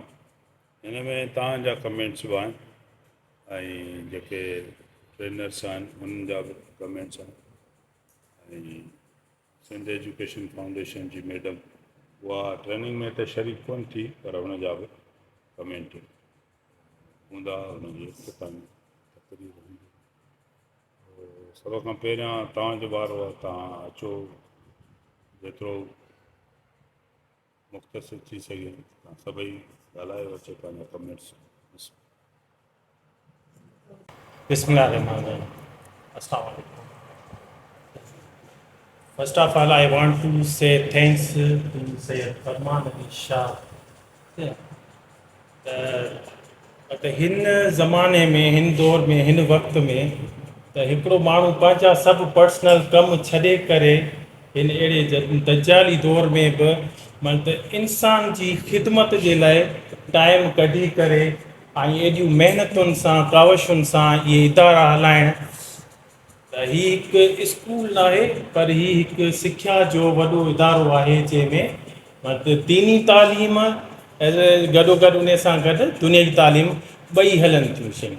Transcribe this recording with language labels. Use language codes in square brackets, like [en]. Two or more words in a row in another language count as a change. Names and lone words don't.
[sd] हिन में तव्हांजा कमेंट्स बि आहिनि ऐं जेके ट्रेनर्स आहिनि उन्हनि जा बि कमेंट्स आहिनि ऐं सिंध एजुकेशन फाउंडेशन जी मैडम उहा ट्रेनिंग में त शरीक कोन थी पर हुनजा बि कमेंट हूंदा हुनजी इख़्तितामी तक़रीर हूंदी। सभ खां पहिरियां तव्हांजो वारो आहे, तव्हां अचो जेतिरो मुख़्तसिर थी सघे तव्हां सभई ॻाल्हायो अचो पंहिंजा कमेंट्स। [ar] بسم الله الرحمن الرحيم. السلام عليكم. [en] First of all, I want to say thanks to Sayyid Farman Ali Shah. [sd] त हिन ज़माने में हिन दौर में हिन वक़्त में त हिकिड़ो माण्हू पंहिंजा सभु पर्सनल कमु छॾे करे हिन अहिड़े दजाली दौर में बि मन त इंसान जी ख़िदमत जे लाइ टाइम कढी करे ऐं एॾियूं महिनतुनि सां कावशुनि सां इहे इदारा हलाइण त हीउ हिकु स्कूल न आहे पर हीउ हिकु सिख्या जो वॾो इदारो आहे जंहिंमें मतिलबु दीनी तालीम गॾो गॾु उन सां गॾु दुनियाई तालीम ॿई हलनि थियूं शयूं।